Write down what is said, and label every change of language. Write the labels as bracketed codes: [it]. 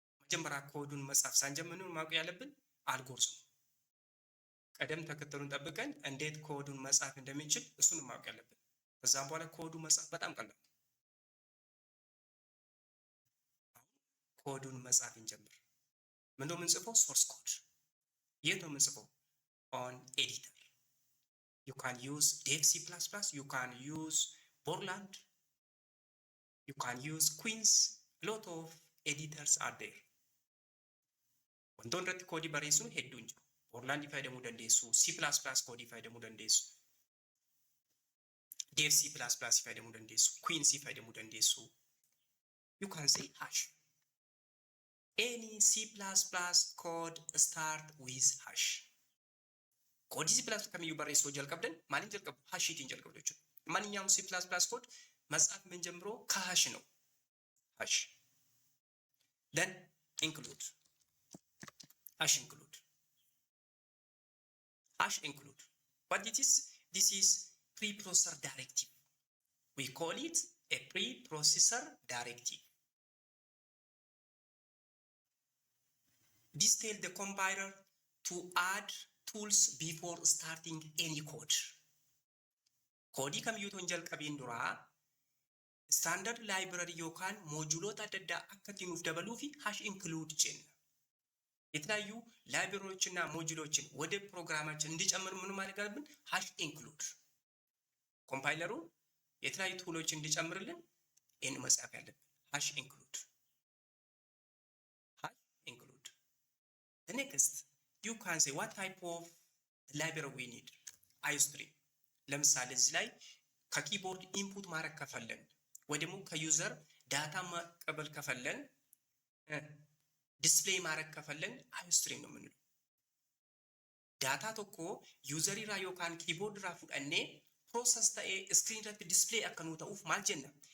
[am] መጀመሪያ ኮዱን መጻፍ ሳንጀምር ማወቅ ያለብን አልጎሪዝም ቀደም ተከተሉን ጠብቀን እንዴት ኮዱን መጻፍ እንደምንችል እሱን ማወቅ ያለብን። ከዛም በኋላ ኮዱ መጻፍ በጣም ቀላል። ኮዱን መጻፍ እንጀምር። ምንድነው የምንጽፈው? ሶርስ ኮድ። የት ነው የምንጽፈው? ኦን ኤዲተር። [en] You can use Dev C++, you can use Borland, you can use Queens. A lot of editors are there. [om] Wantoonni irratti koodii barreessuun hedduun jiru. Borland fayyadamuu dandeessu, C++ koodii fayyadamuu dandeessu, Dev C++ fayyadamuu dandeessu, Queens fayyadamuu dandeessu. [en] You can say hash. Any C++ code start with hash. [om] ኮድ C++ ከሚዩ barreessuu jalqabdan maaliin jalqabu? hashiitiin jalqabdu jechuudha. [am] ማንኛውም C++ ኮድ መጻፍ ምን ጀምሮ ከሃሽ ነው። hash. [en] Then include. hash include. hash include. What it is? This is preprocessor directive. We call it a preprocessor directive. This tells the compiler to add tools before starting any code. [om] Kodii kamiyyuu ton jalqabiin dura standard library yookaan moduloota adda addaa akka itti nuuf dabaluu fi hash include jenna. [am] የተለያዩ ላይብረሪዎችና ሞጁሎችን ወደ ፕሮግራማችን እንዲጨምር ምን ማለት አለብን? hash include. ኮምፓይለሩ የተለያዩ ቱሎችን እንዲጨምርልን ይሄን መጻፍ ያለብን hash include. [en] hash include. The next, you can say what type of library we need. IO-Stream. [am] ለምሳሌ እዚህ ላይ ከኪቦርድ ኢንፑት ማድረግ ከፈለን ወይ ደግሞ ከዩዘር ዳታ መቀበል ከፈለን ዲስፕሌይ ማድረግ ከፈለን IO-Stream ነው የምንለው። [om] ዳታ tokko ዩዘር irraa yookaan keyboard irraa fudhannee process ta'ee screen irratti display akka nu ta'uuf maal jenna?